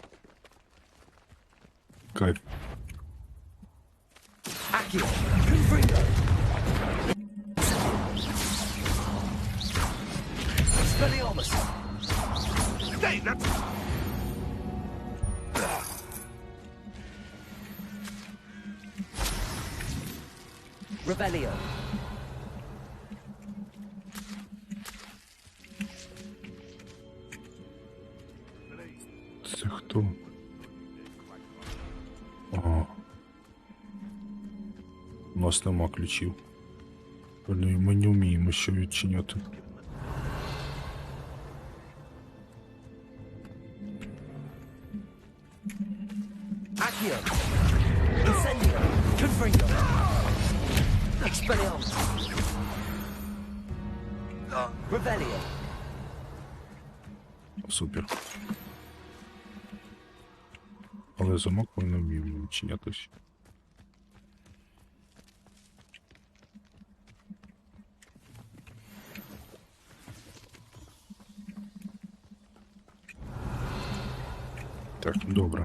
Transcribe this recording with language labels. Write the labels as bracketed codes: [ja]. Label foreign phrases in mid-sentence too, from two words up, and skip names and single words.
[uk] Кайф. Accio. Confringo. Expelliarmus. [en] Stay, that's... [uk] Revelio. Це хто? Ага. У нас нема ключів. Ми не вміємо що відчиняти. Accio. Incendio. Confringo. Expelliarmus. Revelio. Супер. Але замок ми не вміємо відчинятися. Так, добре.